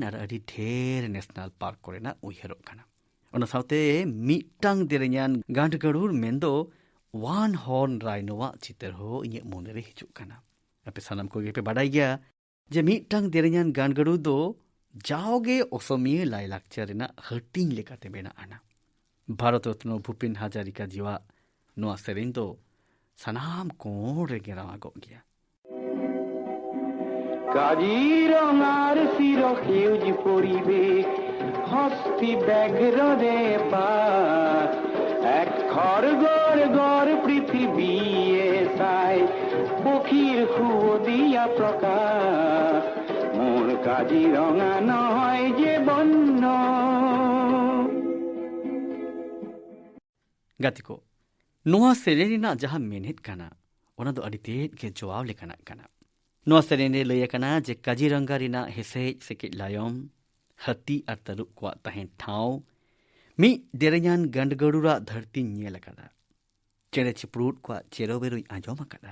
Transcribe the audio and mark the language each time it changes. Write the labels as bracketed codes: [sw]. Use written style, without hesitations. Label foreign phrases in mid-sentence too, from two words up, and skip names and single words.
[sat] ᱟᱨ ᱟᱹᱰᱤ ᱰᱷᱮᱨ ᱱᱮᱥᱱᱟᱞ ᱯᱟᱨᱠ ᱠᱚᱨᱮᱱᱟᱜ ᱩᱭᱦᱟᱹᱨᱚᱜ ᱠᱟᱱᱟ᱾ ᱚᱱᱟ ᱥᱟᱶᱛᱮ ᱢᱤᱫᱴᱟᱝ ᱫᱮᱨᱮᱧᱟᱱ ᱜᱟᱸᱰᱜᱟᱹᱲᱩᱨ ᱢᱮᱱᱫᱚ ᱳᱣᱟᱱ ᱦᱚᱨᱱ ᱨᱟᱭᱱᱳᱣᱟᱜ ᱪᱤᱛᱟᱹᱨ ᱦᱚᱸ ᱤᱧᱟᱹᱜ ᱢᱚᱱᱮᱨᱮ ᱦᱤᱡᱩᱜ ᱠᱟᱱᱟ᱾ ᱟᱯᱮ ᱥᱟᱱᱟᱢ ᱠᱚᱜᱮ ᱯᱮ ᱵᱟᱰᱟᱭ ᱜᱮᱭᱟ ᱡᱮ ᱢᱤᱫᱴᱟᱝ ᱫᱮᱨᱮᱧᱟᱱ ᱜᱟᱸᱰᱜᱟᱹᱲᱩᱨ ᱫᱚ ᱡᱟᱣᱜᱮ ᱚᱥᱚᱢᱤᱭᱟᱹ ᱞᱟᱭᱞᱟᱠᱪᱟᱨ ᱨᱮᱱᱟᱜ ᱦᱟᱹᱴᱤᱧ ᱞᱮᱠᱟᱛᱮ ᱢᱮᱱᱟᱜ ᱟᱱᱟ᱾ ᱵᱷᱟᱨᱚᱛ ᱨᱚᱛᱱᱚ ᱵᱷᱩᱯᱮᱱ ᱦᱟᱡᱟᱨᱤᱠᱟ ᱡᱤᱣᱟᱜ ᱱᱚᱣᱟ ᱥᱮᱨᱮᱧ ᱫᱚ ᱥᱟᱱᱟᱢ ᱠᱚᱬ ᱨᱮᱜᱮ ᱨᱟᱣᱟᱜᱚᱜ ᱜᱮᱭᱟ। [as] কাজিরঙার চির সেউজ পরিবেশ হস্তি ব্যাঘ্ররে পার এক খড়গড় গড় পৃথিবী এসাই পক্ষীর খুব দিয়া প্রকাশ মোর কাজিরঙা নয় যে বন্য। [sat] ᱜᱟᱛᱮ ᱠᱚ, ᱱᱚᱣᱟ ᱥᱮᱨᱮᱧ ᱨᱮᱱᱟᱜ ᱡᱟᱦᱟᱸ ᱢᱮᱱᱮᱫ ᱠᱟᱱᱟ ᱚᱱᱟ ᱫᱚ ᱟᱹᱰᱤ ᱛᱮᱫ ᱜᱮ ᱡᱚᱣᱟᱣ ᱞᱮᱠᱟᱱᱟᱜ ᱠᱟᱱᱟ। ᱱᱚᱣᱟ ᱥᱮᱨᱮᱧ ᱨᱮ ᱞᱟᱹᱭ ᱟᱠᱟᱱᱟ ᱡᱮ ᱠᱟᱡᱤᱨᱟᱸᱜᱟ ᱨᱮᱱᱟᱜ ᱦᱮᱸᱥᱮᱡ ᱥᱮᱠᱮᱡ ᱞᱟᱭᱚᱢ, ᱦᱟᱹᱛᱤ ᱟᱨ ᱛᱟᱹᱨᱩᱵ ᱠᱚᱣᱟᱜ ᱛᱟᱦᱮᱱ ᱴᱷᱟᱶ, ᱢᱤᱫ ᱫᱮᱨᱮᱧᱟᱱ ᱜᱟᱸᱰᱜᱟᱹᱲᱩᱨᱟᱜ ᱫᱷᱟᱹᱨᱛᱤᱧ ᱧᱮᱞ ᱟᱠᱟᱫᱟ, ᱪᱮᱬᱮ ᱪᱤᱯᱨᱩᱫ ᱠᱚᱣᱟᱜ ᱪᱮᱨᱚᱵᱮᱨᱚᱧ ᱟᱸᱡᱚᱢ ᱟᱠᱟᱫᱟ।